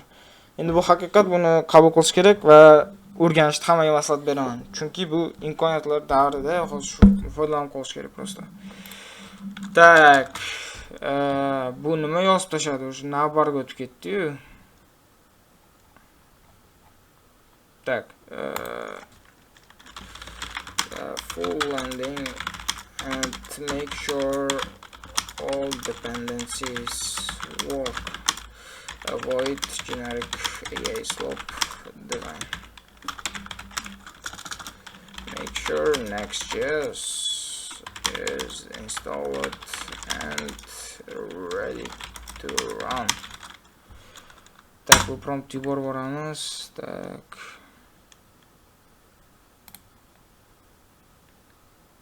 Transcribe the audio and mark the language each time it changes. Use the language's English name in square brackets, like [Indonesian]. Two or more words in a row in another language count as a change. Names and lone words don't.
[Uzbek] Endi bu haqiqat, buni qabul qilish kerak va o'rganishni hammaga maslahat beraman. Chunki bu imkoniyatlar davrida hozir shu foydalanib qolish kerak prosta. Tak, bu nima yozib tashladi? O'sha navbarga o'tib ketdi-yu. Так, [English] full landing and make sure all dependencies work. Avoid generic AI slope design. Make sure Next.js is installed and ready to run. [Uzbek] Так, bu prompt yuborib boramiz. Tak.